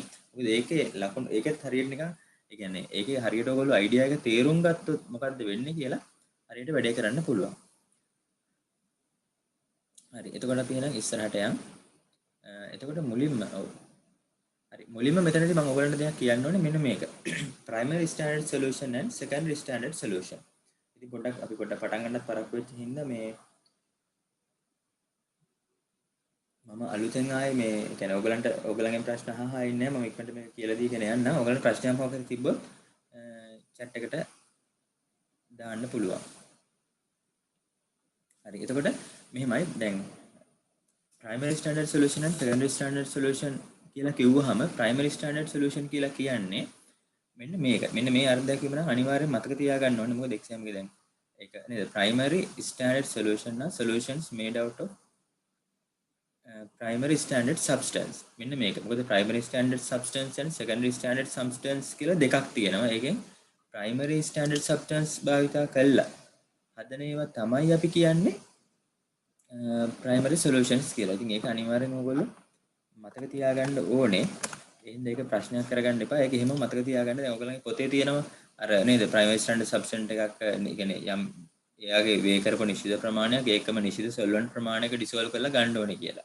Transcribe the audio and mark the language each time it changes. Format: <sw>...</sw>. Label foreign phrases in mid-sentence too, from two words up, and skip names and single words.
<si>මොකද ඒකේ ලකුණු ඒකෙත් හරියට නිකන් ඒ කියන්නේ ඒකේ හරියට ඕගොල්ලෝ අයිඩියා එක තේරුම් ගත්තොත් මොකද්ද වෙන්නේ කියලා හරියට වැඩේ කරන්න පුළුවන්. හරි. එතකොට අපි එහෙනම් ඉස්සරහට යන්. එතකොට මුලින්ම ඔව්. හරි. මුලින්ම මෙතනදී මම ඔයගලන්ට දෙයක් කියන්න ඕනේ මෙන්න මේක.</si> <en>primary standard solution and secondary standard solution.</en> <si>ඉතින් පොඩ්ඩක් අපි පොඩ්ඩක් පටන් ගන්නත් පරක්කු වෙච්ච හින්දා මේ මම අලුතෙන් ආයේ මේ කියන්නේ ඔයගලන්ගෙන් ප්‍රශ්න අහා ඉන්නේ මම ඉක්මනට මේක කියලා දීගෙන යන්න. ඔයගලන්ට ප්‍රශ්නයක් මොකක්ද තිබ්බොත් chat එකට දාන්න පුළුවන්. හරි. එතකොට මෙහෙමයි දැන්</si> <en>primary standard solution and secondary standard solution</en> <si>කියලා කිව්වහම</si> <en>primary standard solution</en> <si>කියලා කියන්නේ මෙන්න මේක. මෙන්න මේ අර්ථයක් කියම නම් අනිවාර්යෙන් මතක තියාගන්න ඕනේ.</si> <en>මොකද exam</en> <si>එකේ දැන් ඒක නේද</si> <en>primary standard solution නම් solutions made out of primary standard substance.</en> <si>මෙන්න මේක. මොකද</si> <en>primary standard substance and secondary standard substance</en> <si>කියලා දෙකක් තියෙනවා. ඒකෙන්</si> <en>primary standard substance</en> <si>භාවිතා කළා හදන ඒවා තමයි අපි කියන්නේ</si> <en>primary solutions</en> <si>කියලා. ඉතින් ඒක අනිවාර්යෙන්ම ඔයගොල්ලෝ මතක තියාගන්න ඕනේ. එහෙනම් ඒක ප්‍රශ්නයක් කරගන්න එපා. ඒක එහෙම මතක තියාගන්න. දැන් ඔයගලගේ පොතේ තියෙනවා අර නේද</si> <en>primary standard substance</en> <si>එකක් කියන්නේ යම් එයාගේ වේ කරපු නිශ්චිත ප්‍රමාණයක් ඒකම නිශ්චිත සොල්වන්ට් ප්‍රමාණයක ඩිසෝල්ව් කරලා ගන්න ඕනේ කියලා.</si>